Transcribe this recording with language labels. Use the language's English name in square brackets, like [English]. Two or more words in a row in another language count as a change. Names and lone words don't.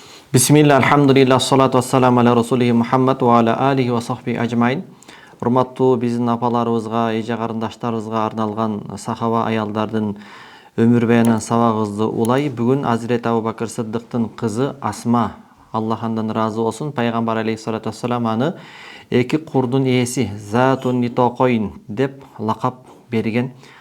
[Arabic] بسم الله، الحمد لله، الصلاة والسلام على رسوله محمد وعلى آله وصحبه أجمعين. [Kyrgyz] Урматтуу биздин апаларыбызга, эже карындаштарыбызга арналган сахаба аялдардын өмүр баянынан сабагыбызды улай. Бүгүн Азирет Абу Бакыр Сыддыктын кызы Асма, Аллах андан ыраазы болсун, пайгамбар [Arabic] عليه الصلاة والسلام [Kyrgyz] аны эки курдун ээси, [Arabic] ذات النطاقين [Kyrgyz] деп лакап берген.